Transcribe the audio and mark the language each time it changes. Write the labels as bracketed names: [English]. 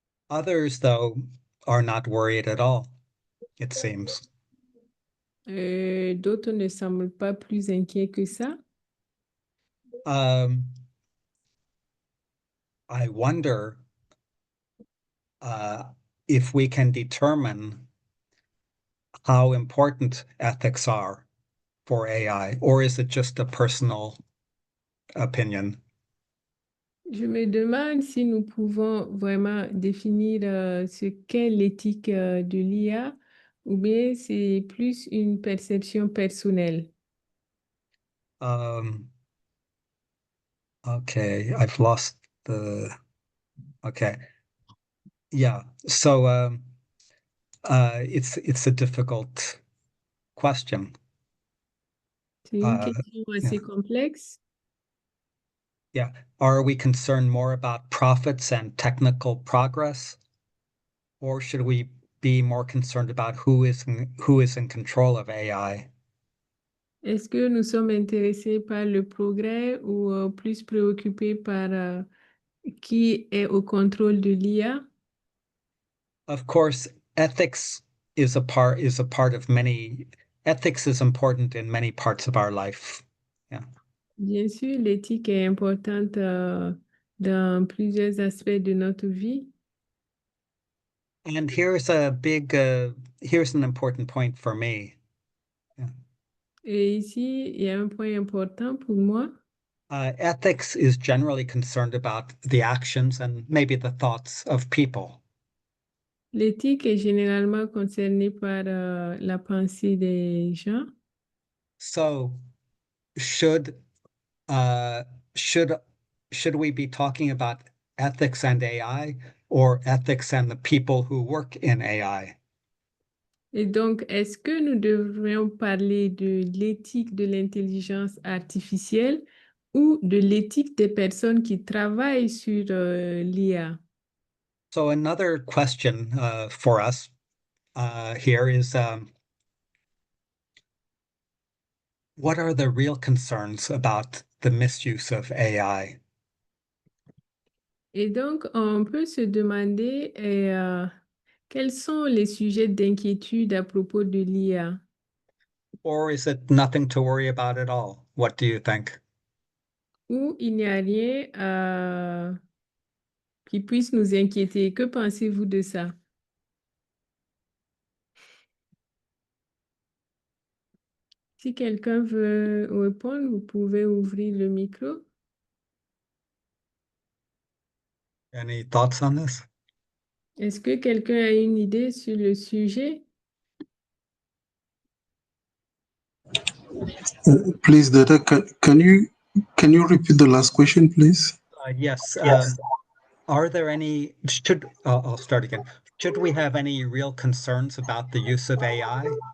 [English] Others, though, are not worried at all, it seems. [French] D'autres ne semblent pas plus inquiets que ça. [English] I wonder if we can determine how important ethics are for AI, or is it just a personal opinion? [French] Je me demande si nous pouvons vraiment définir ce qu'est l'éthique de l'IA ou bien c'est plus une perception personnelle. [English] Okay, I've lost the. Okay, yeah. So it's a difficult question. [French] C'est une Uh, question assez complexe. yeah. [English] Are we concerned more about profits and technical progress, or should we be more concerned about who is in control of AI? [French] Est-ce que nous sommes intéressés par le progrès ou plus préoccupés par qui est au contrôle de l'IA? [English] Of course, ethics is a part of many. Ethics is important in many parts of our life. Yeah. [French] Bien sûr, l'éthique est importante dans plusieurs aspects de notre vie. [English] And here's an important point for me. [French] Et ici, il y a un point important pour moi. [English] Ethics is generally concerned about the actions and maybe the thoughts of people. [French] L'éthique est généralement concernée par la pensée des gens. [English] So should uh, should should we be talking about ethics and AI or ethics and the people who work in AI? [French] Et donc, est-ce que nous devrions parler de l'éthique de l'intelligence artificielle ou de l'éthique des personnes qui travaillent sur l'IA? [English] So another question for us here is what are the real concerns about the misuse of AI? [French] Et donc, on peut se demander quels sont les sujets d'inquiétude à propos de l'IA? [English] Or is it nothing to worry about at all? What do you think? [French] Ou il n'y a rien qui puisse nous inquiéter. Que pensez-vous de ça? Si quelqu'un veut répondre, vous pouvez ouvrir le micro. [English] Any thoughts on this? [French] Est-ce que quelqu'un a une idée sur le sujet? [English] Please, Data, can you repeat the last question, please? Yes. Are there any, I'll start again. Should we have any real concerns about the use of AI?